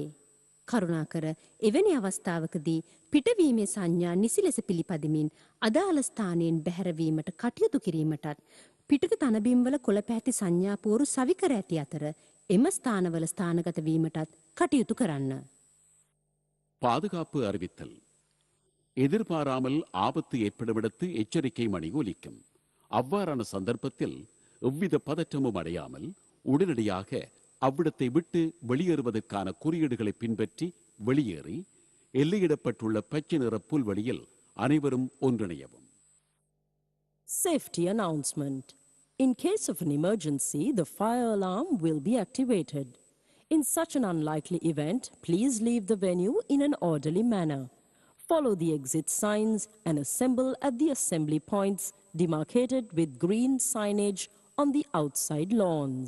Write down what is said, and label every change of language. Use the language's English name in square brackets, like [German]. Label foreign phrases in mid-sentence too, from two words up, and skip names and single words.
[Sinhala] කරුණාකර එවැනි අවස්ථාවකදී පිටවීමේ සංඥා නිසි ලෙස පිළිපදිමින් අදාළ ස්ථානයෙන් බැහැරවීමට කටයුතු කිරීමටත් පිටක තනබිම්වල කොළ පැහැති සංඥාපෝරු සවිකර ඇති අතර එම ස්ථානවල ස්ථානගත වීමටත් කටයුතු කරන්න. [Tamil] பாதுகாப்பு அறிவித்தல். எதிர்பாராமல் ஆபத்து ஏற்படுமிடத்து எச்சரிக்கை மணி ஒலிக்கும். அவ்வாறான சந்தர்ப்பத்தில் எவ்வித பதற்றமும் அடையாமல் உடனடியாக அவ்விடத்தை விட்டு வெளியேறுவதற்கான குறியீடுகளை பின்பற்றி வெளியேறி எல்லையிடப்பட்டுள்ள பச்சை நிற புல்வெளியில் அனைவரும் ஒன்றிணையவும். [English] Safety announcement. In case of an emergency, the fire alarm will be activated. In such an unlikely event, please leave the venue in an orderly manner. Follow the exit signs and assemble at the assembly points demarcated with green signage on the outside lawns.